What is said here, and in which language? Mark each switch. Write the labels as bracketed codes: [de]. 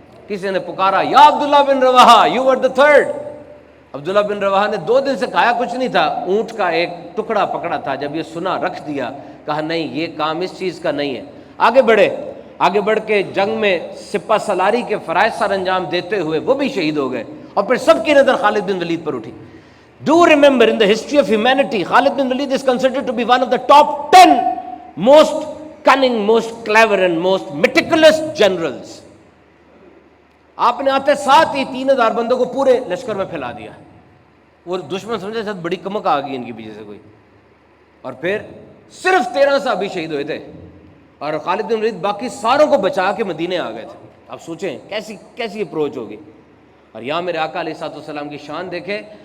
[ur] کسی نے پکارا یا عبداللہ بن رواحہ [en] You were the third. [ur] عبداللہ بن رواحہ نے 2 دن سے کھایا کچھ نہیں تھا، اونٹ کا ایک ٹکڑا پکڑا تھا، جب یہ سنا رکھ دیا، کہا نہیں یہ کام اس چیز کا نہیں ہے. آگے بڑھے، آگے بڑھ کے جنگ میں سپہ سالاری کے فرائض سر انجام دیتے ہوئے وہ بھی شہید ہو گئے. اور پھر سب کی نظر خالد بن ولید پر اٹھی. [en] Do remember in the history of humanity, Khalid bin Walid is considered to be one of the top 10 most cunning, most clever and most meticulous generals. [ur] آپ نے آتے ساتھ ہی 3000 بندوں کو پورے لشکر میں پھیلا دیا. وہ دشمن سمجھے شاید بڑی کمک آ گئی ان کی پیچھے سے کوئی. اور پھر صرف 13 صحابی شہید ہوئے تھے اور خالد بن ولید باقی ساروں کو بچا کے مدینے آ گئے تھے. آپ سوچیں کیسی اپروچ ہوگی. اور یہاں میرے آقا علیہ الصلوۃ والسلام کی شان دیکھیں.